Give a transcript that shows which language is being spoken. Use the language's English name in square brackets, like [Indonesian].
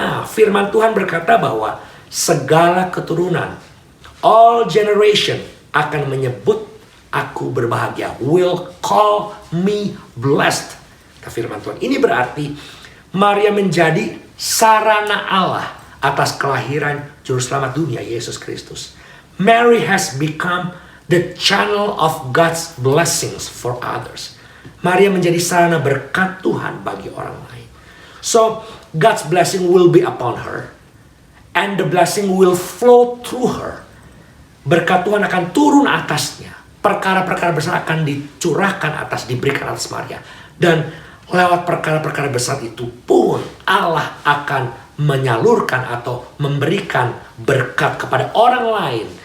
[Indonesian] Firman Tuhan berkata bahwa segala keturunan, [English] all generation [Indonesian] akan menyebut aku berbahagia, [English] will call me blessed. [Indonesian] Firman Tuhan ini berarti Maria menjadi sarana Allah atas kelahiran Juru Selamat dunia, Yesus Kristus. [English] Mary has become the channel of God's blessings for others. [Indonesian] Maria menjadi sarana berkat Tuhan bagi orang lain. [English] So, God's blessing will be upon her, and the blessing will flow through her. [Indonesian] Berkat Tuhan akan turun atasnya. Perkara-perkara besar akan dicurahkan diberikan atas Maria. Dan lewat perkara-perkara besar itu pun Allah akan menyalurkan atau memberikan berkat kepada orang lain.